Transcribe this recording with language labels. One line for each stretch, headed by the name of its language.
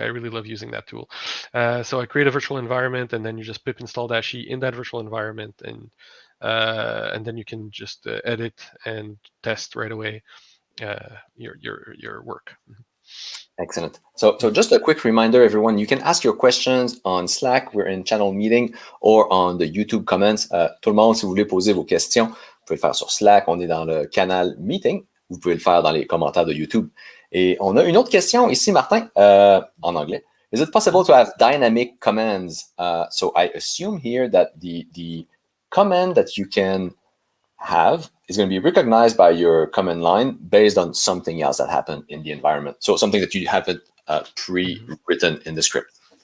English: I really love using that tool. So I create a virtual environment, and then you just pip install -e in that virtual environment, and then you can just edit and test right away your work. Excellent. So just a quick reminder, everyone, you can ask your questions on Slack. We're in channel meeting, or on the YouTube comments.
French: Tout le monde, si vous voulez poser vos questions, vous pouvez le faire sur Slack. On est dans le canal meeting. Vous pouvez le faire dans les commentaires de YouTube. Et on a une autre question ici, Martin, en anglais.
English: Is it possible to have dynamic commands? So I assume here that the command that you can have is going to be recognized by your command line based on something else that happened in the environment. So something that you haven't pre-written in the script.